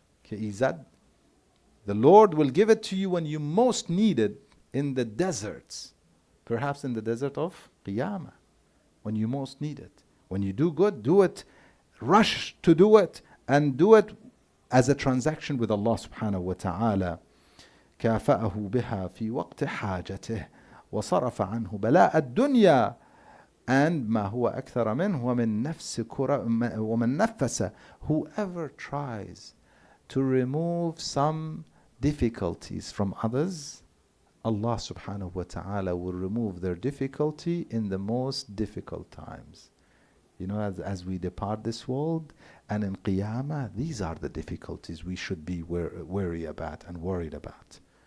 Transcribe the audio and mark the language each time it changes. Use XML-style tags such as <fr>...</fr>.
<en>The Lord will give it to you when you most need it, in the deserts, perhaps in the desert of Qiyamah, when you most need it. When you do good, do it, rush to do it, and do it as a transaction with Allah subhanahu wa ta'ala.</en> <ar>كافأه بها في وقت حاجته وصرف عنه بلاء الدنيا</ar> <en>and</en> <ar>ما هو أكثر منه ومن نفس.</ar> <en>Whoever tries to remove some difficulties from others, Allah subhanahu wa ta'ala will remove their difficulty in the most difficult times. You know, as we depart this world, and in Qiyamah, these are the difficulties we should be wary about and worried about.</en>